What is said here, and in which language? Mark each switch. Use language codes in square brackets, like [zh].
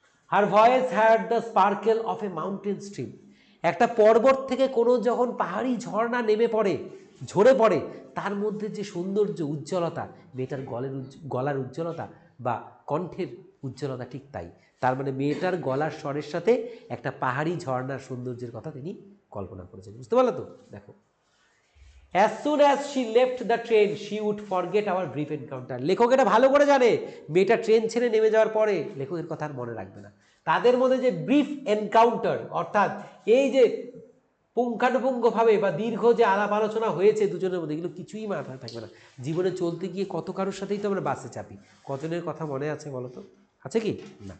[en] Her voice had the sparkle of a mountain stream. [bn] একটা পর্বত থেকে কোনো যখন পাহাড়ি ঝর্ণা নেমে পড়ে, ঝরে পড়ে, তার মধ্যে যে সৌন্দর্য, উজ্জ্বলতা, মেয়েটার গলার উজ্জ্বলতা বা কণ্ঠের উজ্জ্বলতা, ঠিক তাই। তার মানে মেয়েটার গলার স্বরের সাথে একটা পাহাড়ি ঝর্ণার সৌন্দর্যের কথা তিনি কল্পনা করেছেন। বুঝতে পারলো তো? [en] দেখো, as soon as she left the train she would forget our brief encounter. [bn] লেখক এটা ভালো করে জানে, মেয়েটা ট্রেন ছেড়ে নেমে যাওয়ার পরে লেখকের কথা আর মনে রাখবে না। তাদের মধ্যে যে ব্রিফ এনকাউন্টার, অর্থাৎ এই যে পুঙ্খানুপুঙ্খভাবে বা দীর্ঘ যে আলাপ আলোচনা হয়েছে দুজনের মধ্যে, এগুলো কিছুই মাথায় থাকবে না। জীবনে চলতে গিয়ে কত কারোর সাথেই তো আমরা বাসে চাপি, কজনের কথা মনে আছে বলো তো? আছে কি না?